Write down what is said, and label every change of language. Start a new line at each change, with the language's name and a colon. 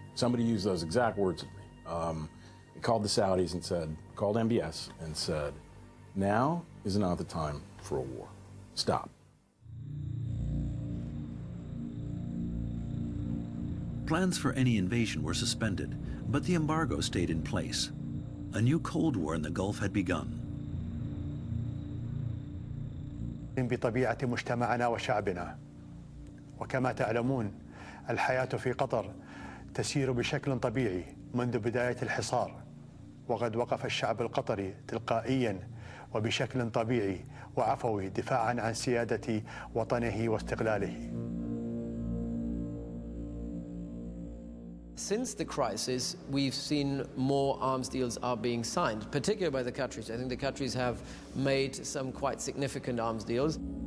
English: Somebody used those exact words with me. They called the Saudis and said, called MBS and said, now is not the time for a war. Stop. Plans for any invasion were suspended, but the embargo stayed in place. A new Cold War in the Gulf had begun.
Arabic: بطبيعة مجتمعنا وشعبنا وكما تعلمون الحياة في قطر تسير بشكل طبيعي منذ بداية الحصار وقد وقف الشعب القطري تلقائيا وبشكل طبيعي وعفوي دفاعا عن سيادة وطنه واستقلاله.
English: Since the crisis, we've seen more arms deals are being signed, particularly by the Qataris. I think the Qataris have made some quite significant arms deals.